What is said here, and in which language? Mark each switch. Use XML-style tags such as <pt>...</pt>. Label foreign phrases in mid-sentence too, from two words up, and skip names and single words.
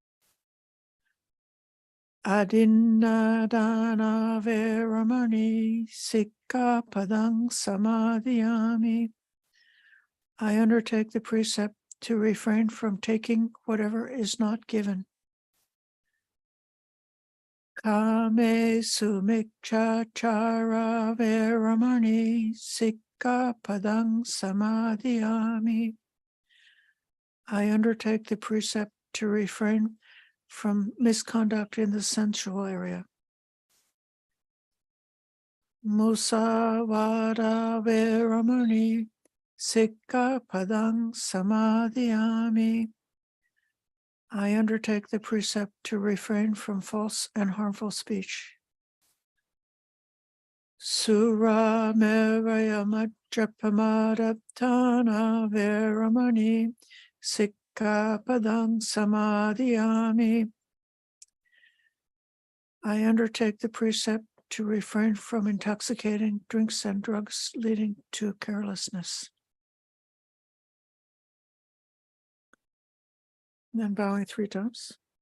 <pi>Adinnadana Veramani Sikkhapadang Samadhiyami.</pi> <en>I undertake the precept to refrain from taking whatever is not given.</en> <pi>Kame sumikchachara veramani sikkhapadang samadhiyami.</pi> <en>I undertake the precept to refrain from misconduct in the sensual area.</en> <pi>Musavada veramani sikkhapadang samadhiyami.</pi> <en>I undertake the precept to refrain from false and harmful speech.</en> <pi>Sura meraya majjapamadaptana veramani sikkhapadang samadhiyami.</pi> <en>I undertake the precept to refrain from intoxicating drinks and drugs leading to carelessness. And then bowing 3 times.</en>